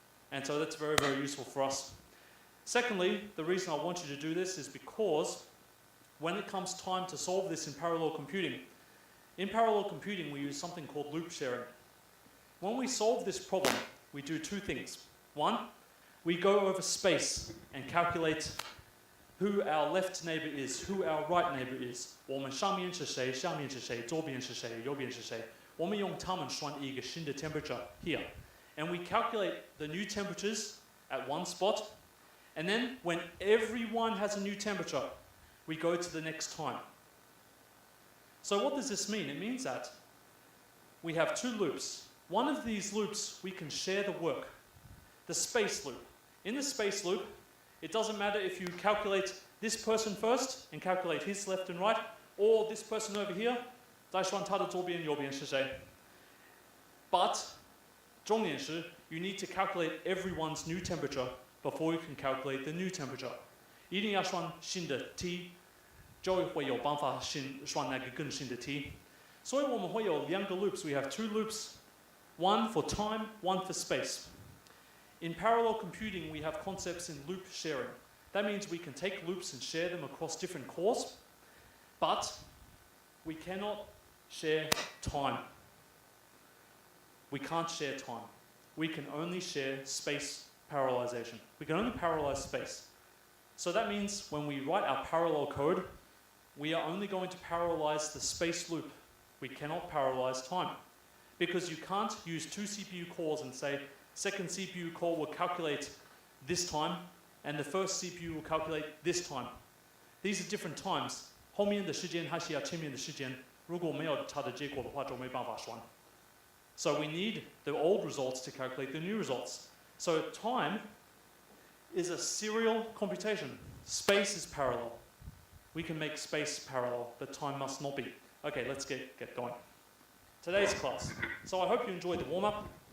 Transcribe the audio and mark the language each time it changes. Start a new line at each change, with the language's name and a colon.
English: And so that's very, very useful for us. Secondly, the reason I want you to do this is because when it comes time to solve this in parallel computing we use something called loop sharing. When we solve this problem, we do 2 things. One, we go over space and calculate who our left neighbor is, who our right neighbor is.
Chinese: 我们上面是谁，下面是谁，左边是谁，右边是谁。我们用它们算一个新的
English: temperature here. And we calculate the new temperatures at one spot. And then when everyone has a new temperature, we go to the next time. So what does this mean? It means that we have 2 loops. One of these loops, we can share the work. The space loop. In the space loop, it doesn't matter if you calculate this person first and calculate his left and right, or this person over here,
Chinese: 再算他的左边右边是谁.
English: But,
Chinese: 重点是,
English: you need to calculate everyone's new temperature before you can calculate the new temperature.
Chinese: 一定要算新的 t, 就会有办法算那个更新的 t. 所以我们会有2个 loops.
English: We have 2 loops, one for time, one for space. In parallel computing, we have concepts in loop sharing. That means we can take loops and share them across different cores, but we cannot share time. We can't share time. We can only share space parallelization. We can only parallelize space. So that means when we write our parallel code, we are only going to parallelize the space loop. We cannot parallelize time. Because you can't use 2 CPU cores and say, second CPU core will calculate this time, and the first CPU will calculate this time. These are different times.
Chinese: 后面的时间还是要前面的时间。如果没有它的结果的话，就没办法算。
English: So we need the old results to calculate the new results. So time is a serial computation. Space is parallel. We can make space parallel, but time must not be. Okay, let's get going. Today's class. So I hope you enjoyed the warm-up.